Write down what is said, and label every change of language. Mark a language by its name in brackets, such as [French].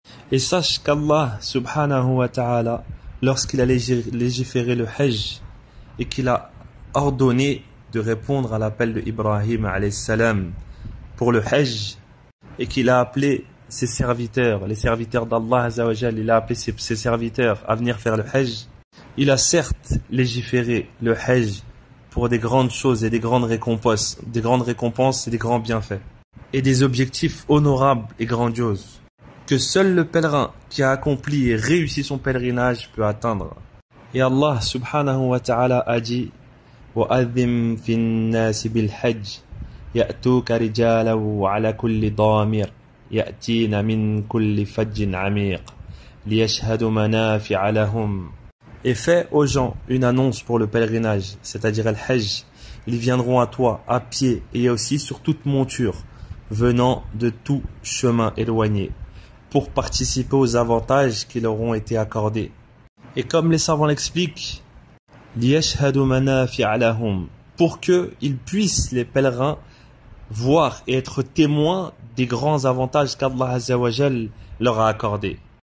[French] Et sache qu'Allah subhanahu wa ta'ala, lorsqu'il a légiféré le Hajj et qu'il a ordonné de répondre à l'appel de Ibrahim alayhi salam pour le Hajj, et qu'il a appelé ses serviteurs, les serviteurs d'Allah Azza wa Jal, il a appelé ses serviteurs à venir faire le Hajj. Il a certes légiféré le Hajj pour des grandes choses et des grandes récompenses et des grands bienfaits, et des objectifs honorables et grandioses, que seul le pèlerin qui a accompli et réussi son pèlerinage peut atteindre. Et Allah subhanahu wa ta'ala a dit: [Arabic] وَأَذِّمْ فِي النَّاسِ بِالْحَجِّ يَأْتُوكَ رِجَالًا وَعَلَى كُلِّ ضَامِرٍ يأتين من كل فج عميق ليشهدوا منافع لهم. [French] Et fais aux gens une annonce pour le pèlerinage, c'est-à-dire le Hajj. Ils viendront à toi à pied et aussi sur toute monture, venant de tout chemin éloigné, pour participer aux avantages qui leur ont été accordés. Et comme les savants l'expliquent, [Arabic] ليشهدوا منافع لهم, [French] pour qu'ils puissent, les pèlerins, voir et être témoins des grands avantages qu'Allah Azza wa Jal leur a accordés.